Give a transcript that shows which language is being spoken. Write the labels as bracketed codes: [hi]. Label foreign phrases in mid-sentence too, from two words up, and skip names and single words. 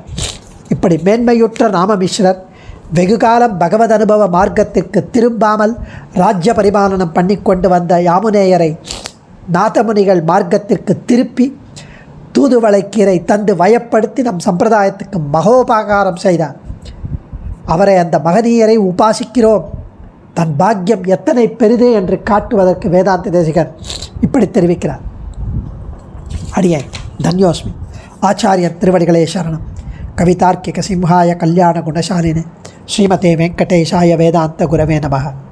[ta] இப்படி மேன்மையுற்ற ராமமிஸ்ரர் வெகுகாலம் பகவத் அனுபவ மார்க்கத்திற்கு திரும்பாமல் ராஜ்ய பரிபாலனம் பண்ணிக்கொண்டு வந்த யாமுனேயரை நாதமுனிகள் மார்க்கத்திற்கு திருப்பி தூதுவளைக்கீரை தந்து வயப்படுத்தி நம் சம்பிரதாயத்துக்கு மகோபகாரம் செய்தார். அவரை, அந்த மகனீயரை உபாசிக்கிறோம், தன் பாக்கியம் எத்தனை பெரிது என்று காட்டுவதற்கு வேதாந்த தேசிகர் இப்படி தெரிவிக்கிறார். அடியேன் தன்யோஸ்மி. ஆச்சாரியர் திருவடிகளே சரணம். [sa] कवितार्किक सिंहाय कल्याण गुणशालिने श्रीमते वेङ्कटेशाय वेदान्त गुरवे नमः.